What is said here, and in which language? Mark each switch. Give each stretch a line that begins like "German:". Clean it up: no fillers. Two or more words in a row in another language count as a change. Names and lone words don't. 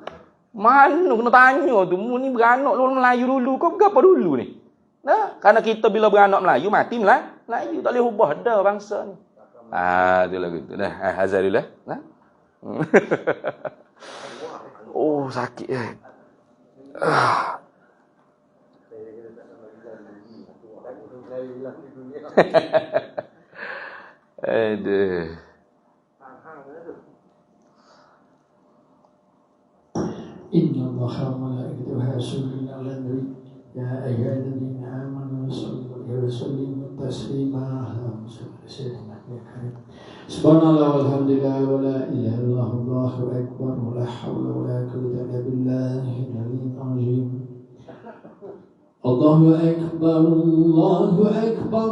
Malay: Mana kena tanya tu. Mu ni beranak lu Melayu dulu. Kau berapa dulu ni? Karena kita bila beranak Melayu mati Melayu. Tak boleh ubah dah bangsa ni. Tu lagu tu. Azhar dulu lah. Sakit aduh.
Arabic: إن الله وملائكته يصلون على النبي يا أيها الذين آمنوا صلوا عليه وسلموا تسليما. سبحان الله والحمد لله ولا إله إلا الله الله أكبر ولا حول ولا قوة إلا بالله العلي العظيم. الله أكبر الله أكبر